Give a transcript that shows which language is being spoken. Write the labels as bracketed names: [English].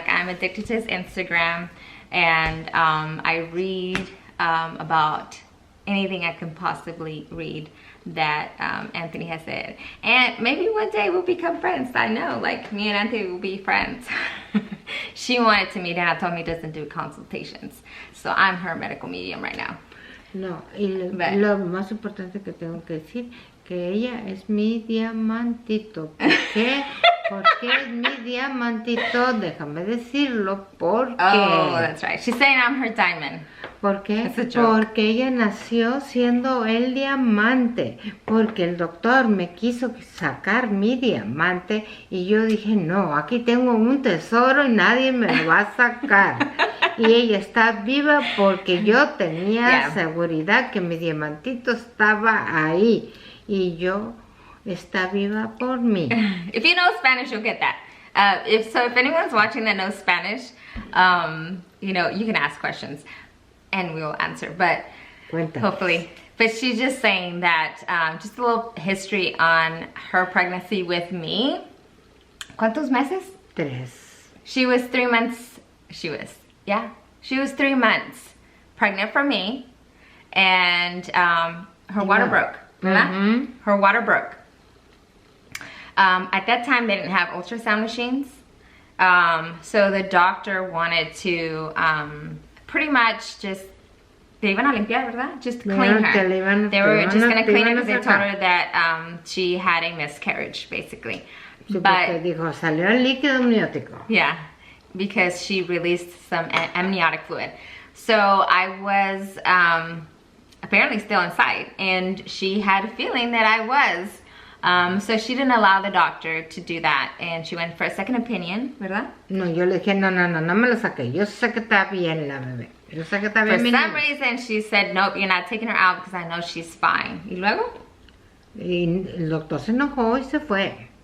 [English] Like, I'm addicted to his Instagram, and I read about anything I can possibly read that Anthony has said, and maybe one day we'll become friends. I know, like, me and Anthony will be friends. She wanted to meet, and I told me doesn't do consultations, so I'm her medical medium right now. [Spanish] No, y lo más importante que tengo que decir, que ella es mi diamantito. ¿Por qué? Porque es mi diamantito, déjame decirlo, porque... [English] Oh, that's right. She's saying I'm her diamond. [Spanish] ¿Por qué? [English] It's a joke. [Spanish] Porque ella nació siendo el diamante, porque el doctor me quiso sacar mi diamante y yo dije, no, aquí tengo un tesoro y nadie me lo va a sacar. Y ella está viva porque yo tenía seguridad que mi diamantito estaba ahí y yo está viva por mí. [English] If you know Spanish, you'll get that. If anyone's watching that knows Spanish, you know, you can ask questions and we will answer, but hopefully. But she's just saying that, just a little history on her pregnancy with me. [Spanish] ¿Cuántos meses? 3. [English] She was 3 months, she was 3 months pregnant for me, and her water broke, [Spanish] ¿verdad? [English] Her water broke. At that time, they didn't have ultrasound machines, so the doctor wanted to pretty much just, [Spanish] te iban a limpiar, ¿verdad? [English] Just clean her. They were just going to clean her because they told her that she had a miscarriage, basically. [Spanish] But dijo, salió el líquido amniótico. [English] Yeah, because she released some amniotic fluid. So I was apparently still inside, and she had a feeling that I was. So she didn't allow the doctor to do that, and she went for a second opinion, [Spanish] ¿verdad? No, yo le dije, no me lo saqué. Yo sé que está bien la bebé. Yo sé que está bien. [English] For some reason, she said, nope, you're not taking her out because I know she's fine. [Spanish] ¿Y luego? Y el doctor se enojó y se fue.